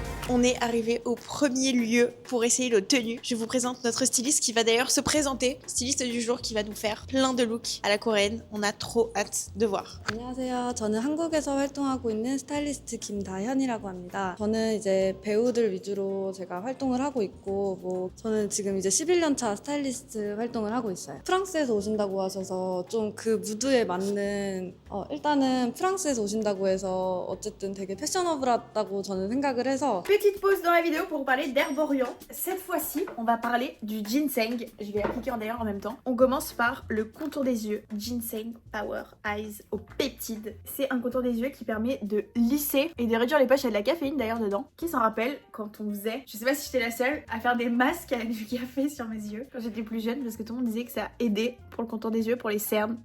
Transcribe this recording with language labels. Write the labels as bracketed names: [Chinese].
[French] On est arrivé au premier lieu pour essayer nos tenues. Je vous présente notre styliste qui va d'ailleurs se présenter, styliste du jour qui va nous faire plein de looks à la coréenne. On a trop hâte de voir. [Korean] 안녕하세요. 저는 한국에서 활동하고 있는 스타일리스트 김다현이라고 합니다. 저는 이제 배우들 위주로 제가 활동을 하고 있고 저는 지금 이제 11년 차 스타일리스트 활동을 하고 있어요. 프랑스에서 오신다고 하셔서 좀 그 무드에 맞는 일단은 프랑스에서 오신다고 해서 어쨌든 되게 패셔너블하다고 저는 생각을 해서 [French] Petite pause dans la vidéo pour parler d'Herborian. Cette fois-ci, on va parler du ginseng. Je vais appliquer d'ailleurs en même temps. On commence par le contour des yeux. Ginseng Power Eyes au peptide. C'est un contour des yeux qui permet de lisser et de réduire les poches. Il y a de la caféine d'ailleurs dedans. Qui s'en rappelle quand on faisait, je sais pas si j'étais la seule, à faire des masques avec du café sur mes yeux quand j'étais plus jeune parce que tout le monde disait que ça aidait pour le contour des yeux, pour les cernes.